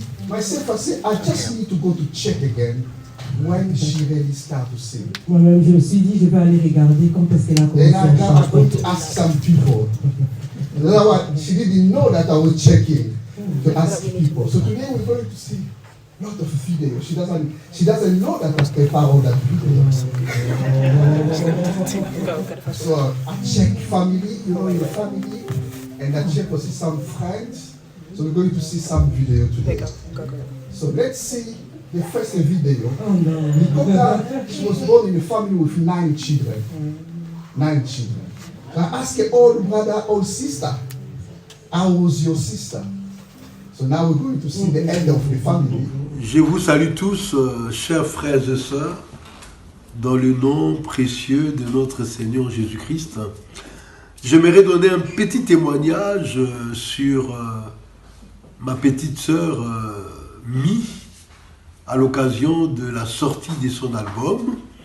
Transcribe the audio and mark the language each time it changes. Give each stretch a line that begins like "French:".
English: Myself, I say, I just need to go to check again when she really start to sing.
French: Moi-même, je me suis dit, je vais aller regarder quand est-ce qu'elle a commencé à chanter.
English: I'm going to ask some people. She didn't know that I was checking to ask people. So today we're going to see a lot of video. She doesn't know that I prepare all that video. So I check family, in the family, and I check to see some friends. So we're going to see some video today. So let's see the first video. Nicola, she was born in a family with 9 children. 9 children. I asked her old brother, old sister, how was your sister? So now we're going to see the end of the family.
French: Je vous salue tous, chers frères et sœurs, dans le nom précieux de notre Seigneur Jésus-Christ. J'aimerais donner un petit témoignage sur ma petite sœur Mi, à l'occasion de la sortie de son album.